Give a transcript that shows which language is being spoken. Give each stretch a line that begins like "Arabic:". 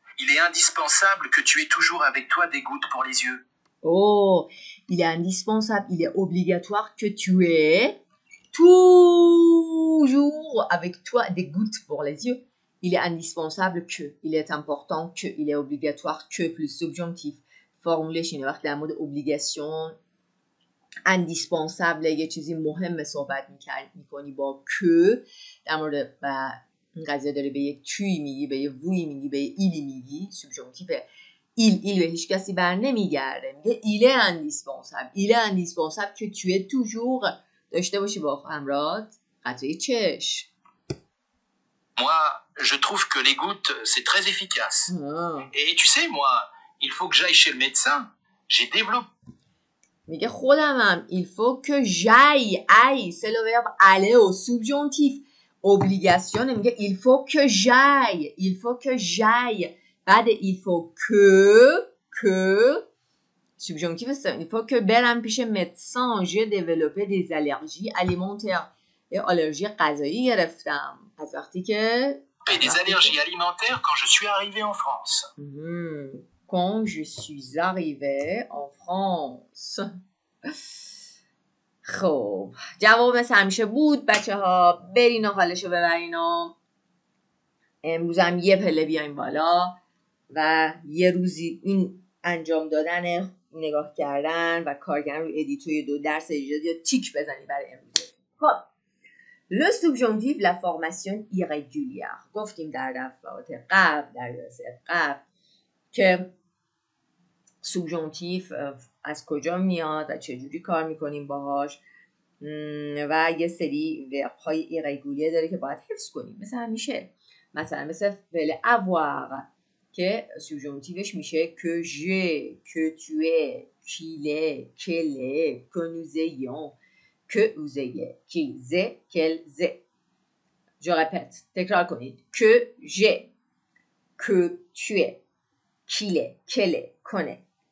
French: Il est indispensable que tu aies toujours avec toi des gouttes pour les yeux. Oh, il est indispensable, il est obligatoire que tu aies toujours avec toi des gouttes pour les yeux. Il est indispensable que, il est important que, il est obligatoire que, plus subjonctif.
Persian: فرمولش اینه وقتی در مورد obligation indispensable یه چیزی مهمه صحبت میکنی با که در مورد این قضیه داره به یه توی میگی به یه ووی میگی به یه ایلی میگی subjonctif il به هیچ کسی بر نمیگرده.
French: میگه il est indispensable. il est indispensable
Persian: که
French: tu es toujours
Persian: داشته باشی با همراهت قطره چشم.
French: Moi, je trouve que les gouttes, c'est très efficace. Et tu sais, moi, il faut que j'aille chez le médecin. J'ai développé.
Persian: میگه خودمم
French: il faut que j'aille. aille c'est le verbe aller au subjonctif. obligation میگه il faut que j'aille. il faut que j'aille. بعد il faut que subjonctif il faut que
Persian: برم پیش
French: médecin. j'ai développé des allergies alimentaires.
Persian: یه آلرژی غذایی گرفتم از وقتی که
French: des allergies alimentaires quand je suis arrivé en France. Quand je suis arrivé en France.
Persian: خب جواب مثل همیشه بود بچه ها. برین و حالشو ببرین و امروز هم یه پله بیاین بالا و یه روزی این انجام دادن نگاه کردن و کار کردن روی ادیتوی 2 درس اجازه یا تیک بزنی برای امروز.
French: خب Le subjonctif, la formation irrégulière.
Persian: گفتیم در دفعات قبل در درس قبل که subjonctif از کجا میاد و چجوری کار میکنیم باهاش و یه سری ورب‌های ایرگولیه داره که باید حفظ کنیم. مثل همیشه مثل فعل avoir که subjonctifش میشه
French: que j'ai, que tu es, qu'il est, qu'elle est, que nous ayons, que vous ayez, qu'ils aient, qu'elles aient. Je répète,
Persian: تکرار کنید.
French: Que j'ai, que tu es, qu'il est, qu'elle est, qu'on est.